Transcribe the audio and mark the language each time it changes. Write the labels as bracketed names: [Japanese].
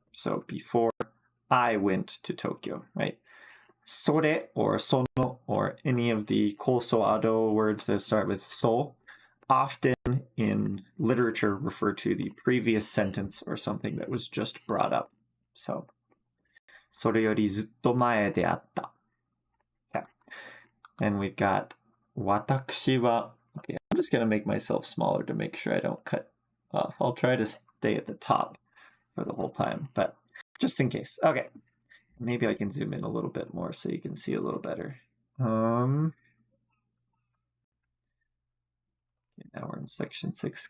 [English] So before I went to Tokyo, right? それ or その or any of the koso ado words that start with so often in literature refer to the previous sentence or something that was just brought up. [Japanese] So それよりずっと前であった。 [English] Okay. And we've got [Japanese] 私は [English] Okay, I'm just going to make myself smaller to make sure I don't cut off. I'll try to stay at the top for the whole time, but just in case. Okay. Maybe I can zoom in a little bit more so you can see a little better. Okay, now we're in section 6.